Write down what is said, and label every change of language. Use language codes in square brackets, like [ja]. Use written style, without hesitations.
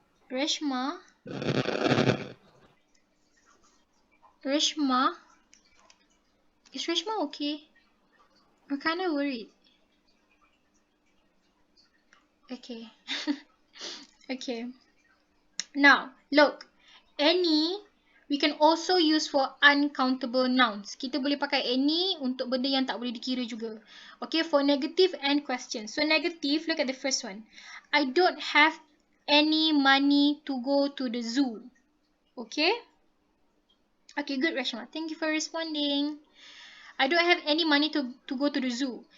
[en] Reshma. Is Reshma okay? I'm kind of worried. Okay. Okay. Now, look. Any we can also use for uncountable nouns. [ms] Kita boleh pakai any untuk benda yang tak boleh dikira juga. [en] Okay, for negative and question. So, negative, look at the first one. I don't have any money to go to the zoo. Okay? Okay, good, Rashma. Thank you for responding. I don't have any money to go to the zoo.